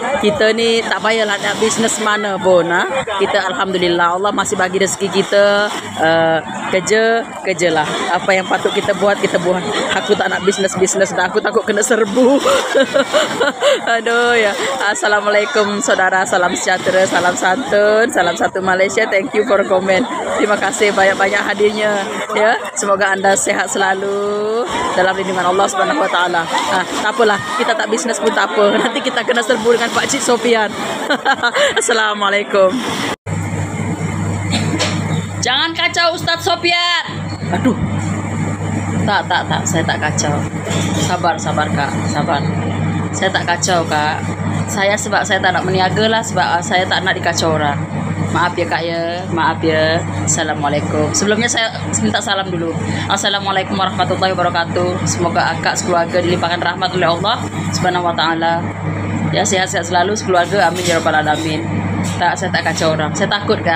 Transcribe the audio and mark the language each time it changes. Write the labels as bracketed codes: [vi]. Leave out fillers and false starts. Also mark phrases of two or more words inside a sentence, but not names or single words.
[ms] Kita ni tak payahlah nak bisnes mana pun. Kita alhamdulillah Allah masih bagi rezeki kita. Kerjalah. Apa yang patut kita buat, kita buat. Aku tak nak bisnes dah. Aku takut kena serbu. Aduh ya. Assalamualaikum saudara, salam sejahtera, salam santun, salam satu Malaysia. [en] Thank you for comment. [ms] Terima kasih banyak-banyak hadirnya ya. Semoga anda sehat selalu dalam lindungan Allah [ar] سبحانه وتعالى. [ms] Tak apalah, kita tak bisnes pun tak apa. Nanti kita kena serbu dengan Pak Cik Sofyan. Assalamualaikum. Jangan kacau Ustaz Sofyan. Aduh. Tak, saya tak kacau. Sabar Kak, sabar. Saya tak kacau Kak. Sebab saya tak nak meniaga lah, sebab saya tak nak dikacau orang. Maaf ya Kak ya, maaf ya. Assalamualaikum. Sebelumnya saya minta salam dulu. [ar] السلام عليكم ورحمة الله وبركاته. [ms] Semoga akak sekeluarga dilimpahkan rahmat oleh Allah [ar] سبحانه وتعالى. [ms] Ya sehat-sehat selalu sekeluarga, [ar] آمين يا رب العالمين. [ms] Saya tak kacau orang. Saya takut Kak.